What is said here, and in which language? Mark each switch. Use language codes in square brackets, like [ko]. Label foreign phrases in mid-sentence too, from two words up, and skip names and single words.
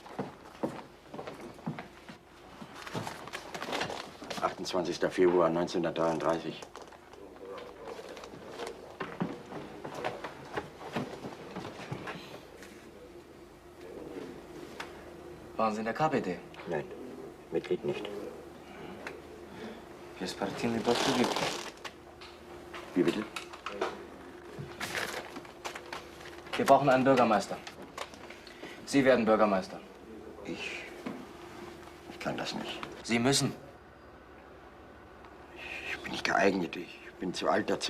[de] 28. Februar 1933. Waren Sie in der KPD? Nein, Mitglied nicht. [ru] Есть партийный подсудник. [de] Wie bitte? Wir brauchen einen Bürgermeister. Sie werden Bürgermeister. Ich kann das nicht. Sie müssen. Ich bin nicht geeignet. Ich bin zu alt dazu.